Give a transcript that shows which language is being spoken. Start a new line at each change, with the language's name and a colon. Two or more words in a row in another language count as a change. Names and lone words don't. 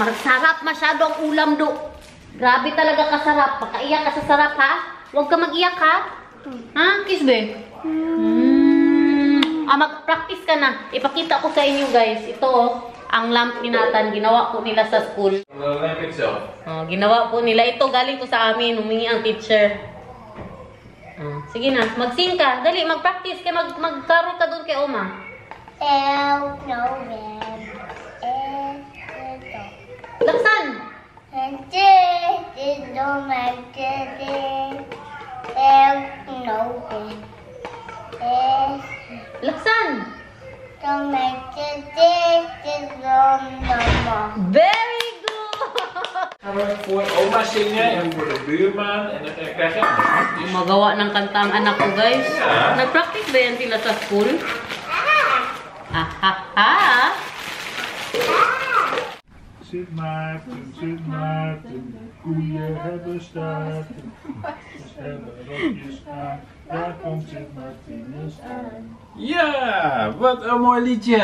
Filipino: Masarap masyado ang ulam do. Grabe talaga kasarap. Makaiyak ka sa sarap ha? Huwag ka mag-iyak ha? Ha, Kisbe? Mag-practice ka na. Ipakita ko sa inyo guys. Ito ang lamp ni Nathan. Ginawa ko nila sa school.
English: The lamp itself.
Filipino: Ginawa po nila. Ito galing ko sa amin. Humingi ang teacher. Sige na. Mag-sing ka. Dali, mag-practice. Mag-carol ka doon kay Oma. Laksan! Laksan!
English: Very good!
Dutch: Oma zingen en voor de buurman en dan krijg je anders.
Filipino: Magawa ng kanta ang anak ko guys. Nag-practice ba yan sila sa school?
Dutch: Sint Maarten, koeien hebben staarten. Daar komt Sint Martinus aan. Ja, wat een mooi liedje.